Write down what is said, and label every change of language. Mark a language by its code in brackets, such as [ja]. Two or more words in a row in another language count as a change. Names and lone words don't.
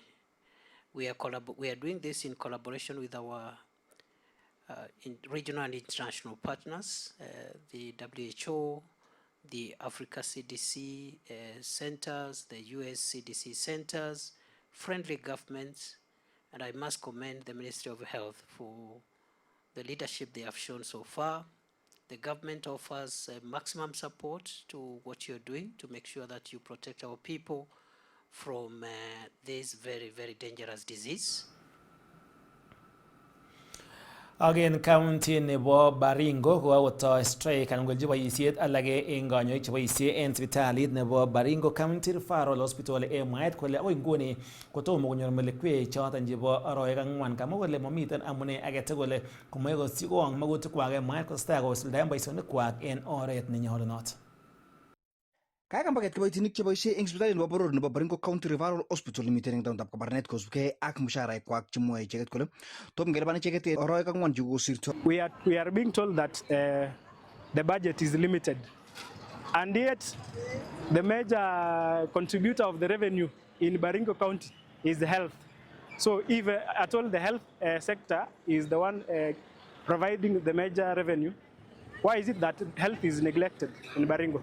[en] We are doing this in collaboration with our regional and international partners, the WHO, the Africa CDC centers, the US CDC centers, friendly governments, and I must commend the Ministry of Health for the leadership they have shown so far. The government offers maximum support to what you're doing to make sure that you protect our people from this very, very dangerous disease. Again, [kln] county nebo Baringo kokotoi strike anan kolji boisiet alage en kanyoik cheboisie en sipitalit nebo Baringo County Referral Hospital en mwaet kole akoi nguni kotomo konyor melekwek choton chebo aroek ang'wan. Kamwa kole momiten amune agetugul komoe kosikong magutikwak en mwaet kotestai kosuldaen boisionikwak en oret nenyolunot. Kakambaget kiboitinik cheboisie eng sipitalit nebo boror nebo Baringo County Referral Hospital nemiten eng taonitab Kabarnet kosubkei ak musharaikwak chemwoe icheket kole tom kelipan icheket aroek ang'wan chekosirto. [en] We are being told that the budget is limited, and yet the major contributor of the revenue in Baringo County is the health. So if at all the health sector is the one providing the major revenue, why is it that health is neglected in Baringo?